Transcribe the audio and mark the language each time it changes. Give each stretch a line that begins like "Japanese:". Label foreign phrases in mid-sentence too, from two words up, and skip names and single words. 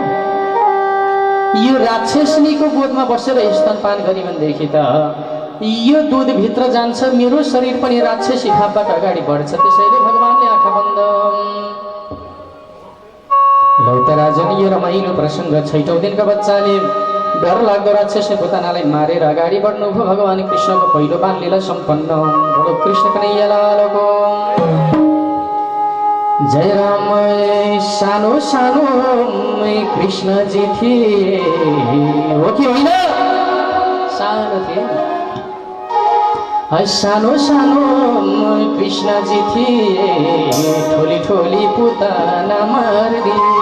Nepali: यो राक्षसनीको गोदमा बसेर स्तनपान गरी भनेदेखि त यो दूध भित्र जान्छ, मेरो शरीर पनि राक्षसी भावबाट अगाडि बढ्छ, त्यसैले भगवानले आँखा बन्द। लौत राजन, यो रमाइलो प्रसङ्ग 6औं दिनका बच्चाले डर लाग्दो राक्षसी पुतनालाई मारेर अगाडि बढ्नुभयो। भगवान कृष्णको पहिलो बाल लीला सम्पन्न। बोलो कृष्ण कन्हैया लालको जय। राम सानो सानो कृष्णजी थिए, हो कि होइन? सानो थिए, सानो सानो कृष्णजी थिए, ठोली ठोली पुतना मारिदिए।